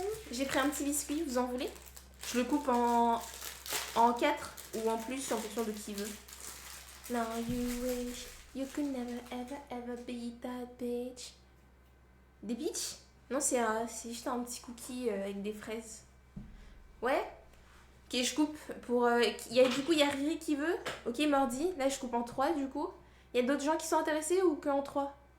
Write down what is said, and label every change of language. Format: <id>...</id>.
<fr>J'ai pris un petit biscuit, vous en voulez? Je le coupe en 4 ou en plus en fonction de qui veut.</fr> <en>Now you wish you could never ever ever be that bitch.</en> <fr>Des bitches? Non, c'est juste un petit cookie avec des fraises. Ouais? Ok, je coupe pour. Du coup, il y a Riri qui veut. Ok, Mordi. Là, je coupe en 3 du coup. Il y a d'autres gens qui sont intéressés ou que en 3?</fr>